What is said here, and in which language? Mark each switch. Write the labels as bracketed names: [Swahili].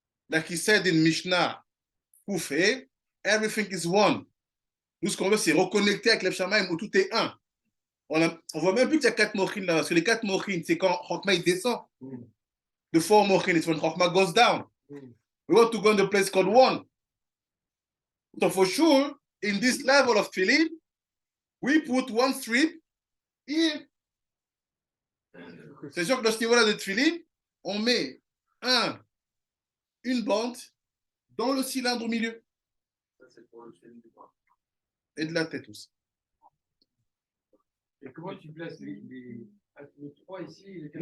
[English] Like he said in Mishnah, Koufé, everything is one. [French] Nous, ce qu'on veut, c'est reconnecter avec left shamayim où tout est un. On voit même plus qu'il y a 4 mochin là, parce que les 4 mochin, c'est quand Chokma il descend. [English] The 4 mochin is when Chokma goes down. We want to go in the place called 1. So for sure, in this level of tefillin, we put one strip here. [French] C'est sûr que dans ce niveau-là de tefillin, on met une bande dans le cylindre au milieu. Ça, c'est pour le film du bras. Et de la tête aussi. Et comment tu places les 3 ici et les 4